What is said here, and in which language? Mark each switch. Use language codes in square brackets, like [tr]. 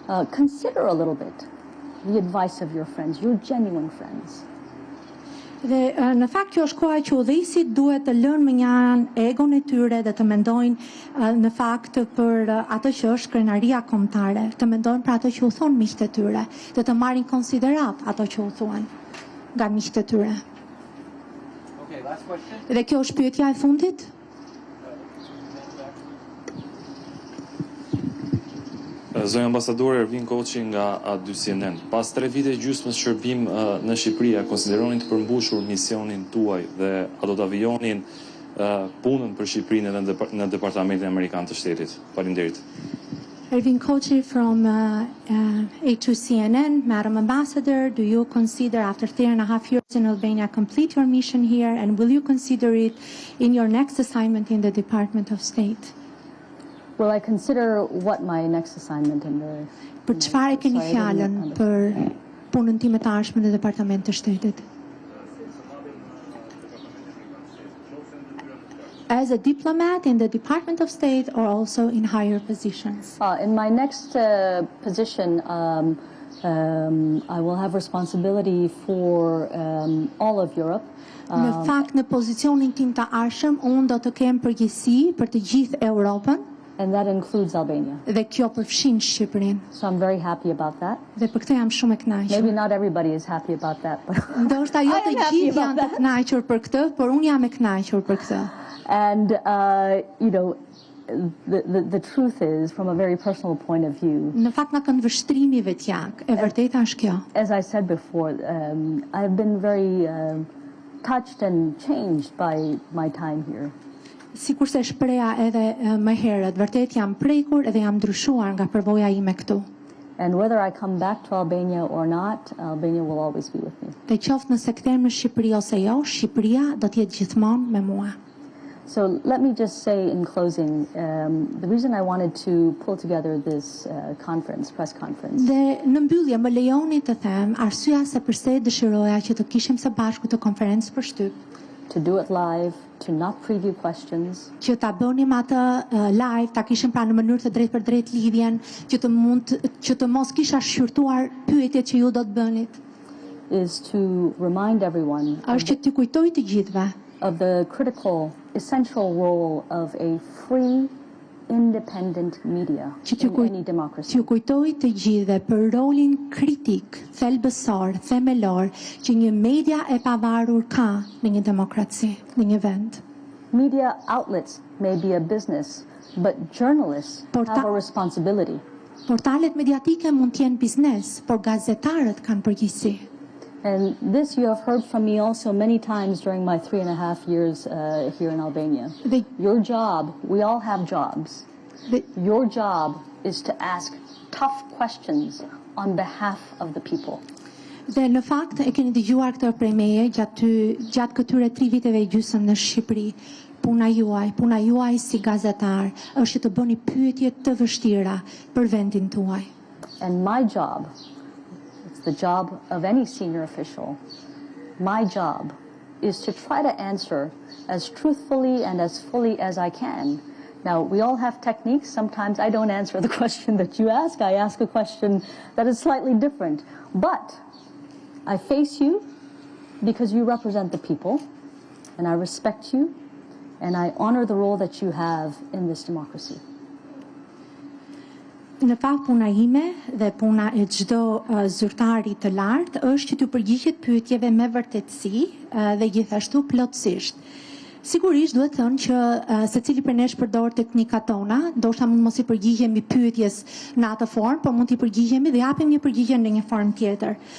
[en] Consider a little bit the advice of your friends, your genuine friends. [sq] Dhe në fakt kjo është koha që udhëheqësit duhet të lënë më një anë egon e tyre dhe të mendojnë në fakt për atë që është krenaria kombëtare, të mendojnë për atë që u thon miqtë e tyre, dhe të marrin konsiderat ato që u thuan nga miqtë e tyre. [en] Okay, last question. [sq] Dhe kjo është pyetja e fundit? Zonja ambasadore Ervin Koçi nga A2CNN. Pas 3 vite gjysmës shërbim në Shqipëri, a konsideroni të përmbushur misionin tuaj dhe a do të avijonin punën për Shqipërinë edhe në Departamentin Amerikan të Shtetit? Faleminderit. [en] Ervin Koçi from A2CNN, Madam Ambassador, do you consider after 3.5 years in Albania complete your mission here, and will you consider it in your next assignment in the Department of State? Will I consider what my next assignment in the... [sq] Për çfarë keni fjalën për punën time të ardhshme në Departament të Shtetit? [en] As a diplomat in the Department of State or also in higher positions? In my next position, I will have responsibility for all of Europe. [sq] Në fakt, në pozicionin tim të ardhshëm, unë do të kem përgjegjësi për të gjithë Europën. [en] And that includes Albania. [sq] Dhe kjo përfshin Shqipërinë. [en] So I'm very happy about that. [sq] Dhe për këtë jam shumë e kënaqur. [en] Maybe not everybody is happy about that, but [sq] ndoshta jo të gjithë janë të kënaqur për këtë, por unë jam e kënaqur për këtë. [en] And you know, the truth is, from a very personal point of view, [sq] në fakt nga këndvështrimi vetjak, e vërteta është kjo. [en] As I said before, I've been very touched and changed by my time here. [sq] Sikur se shpreha edhe më herët, vërtet jam prekur edhe jam ndryshuar nga përvoja ime këtu. [en] And whether I come back to Albania or not, Albania will always be with me. [sq] Dhe qoftë nëse kthehem në Shqipëri ose jo, Shqipëria do të jetë gjithmonë me mua. [en] So let me just say in closing, the reason I wanted to pull together this press conference. [sq] Dhe në mbyllje më lejoni të them arsyeja se pse dëshiroja që të kishim së bashku të konferencë për shtyp. [en] To do it live, to not preview questions. [sq] Që ta bënim atë live, ta kishim pra në mënyrë të drejtë për drejtë lidhjen, që të mos kisha shqyrtuar pyetjet që ju do të bënit. [en] Is to remind everyone [sq] është që t'ju kujtoj të gjithëve [en] of the critical, essential role of a free, independent media in any democracy. [sq] T'ju kujtoj të gjithëve për rolin kritik, thelbësor, themelor që një media e pavarur ka në një demokraci, në një vend. [en] Media outlets may be a business, but journalists have a responsibility. [sq] Portalet mediatike mund të jenë biznes, por gazetarët kanë përgjegjësi. [en] And this you have heard from me also many times during my 3.5 years here in Albania. Your job, we all have jobs. Your job is to ask tough questions on behalf of the people. [sq] Dhe në fakt e keni dëgjuar këtë prej meje gjatë këtyre 3 viteve gjysmë në Shqipëri. Puna juaj si gazetar është të bëni pyetje të vështira për vendin tuaj. [en] And my job, it's the job of any senior official, my job is to try to answer as truthfully and as fully as I can. Now, we all have techniques. Sometimes I don't answer the question that you ask. I ask a question that is slightly different. But I face you because you represent the people, and I respect you, and I honor the role that you have in this democracy. [sq] Në fakt puna ime dhe puna e çdo zyrtari të lartë është që të përgjigjet pyetjeve me vërtetësi dhe gjithashtu plotësisht. Sigurisht duhet thënë që secili prej nesh përdor teknikat tona, ndoshta mund mos I përgjigjemi pyetjes në atë formë, por mund t'i përgjigjemi dhe japim një përgjigje në një formë tjetër.